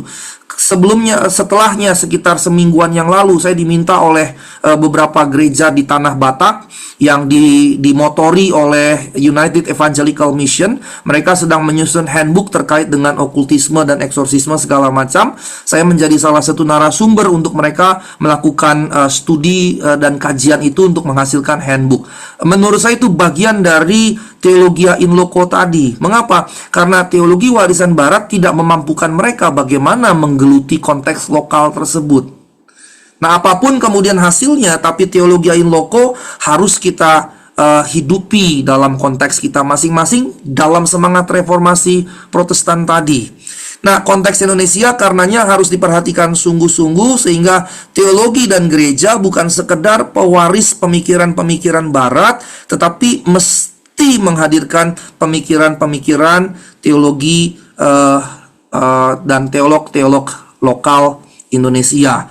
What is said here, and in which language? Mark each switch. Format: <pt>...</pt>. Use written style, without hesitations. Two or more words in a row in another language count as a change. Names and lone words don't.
<id>Setelahnya sekitar semingguan yang lalu saya diminta oleh beberapa gereja di Tanah Batak yang dimotori oleh United Evangelical Mission. Mereka sedang menyusun handbook terkait dengan okultisme dan eksorsisme segala macam. Saya menjadi salah satu narasumber untuk mereka melakukan studi dan kajian itu untuk menghasilkan handbook. Menurut saya itu bagian dari teologia</id> <la>in loco</la> <id>tadi. Mengapa? Karena teologi warisan barat tidak memampukan mereka bagaimana menggeluti konteks lokal tersebut. Nah, apapun kemudian hasilnya, tapi teologi</id> <la>in loco</la> <id>harus kita hidupi dalam konteks kita masing-masing dalam semangat reformasi Protestan tadi. Nah, konteks Indonesia karenanya harus diperhatikan sungguh-sungguh sehingga teologi dan gereja bukan sekedar pewaris pemikiran-pemikiran barat, tetapi mesti menghadirkan pemikiran-pemikiran teologi dan teolog-teolog lokal Indonesia.</id>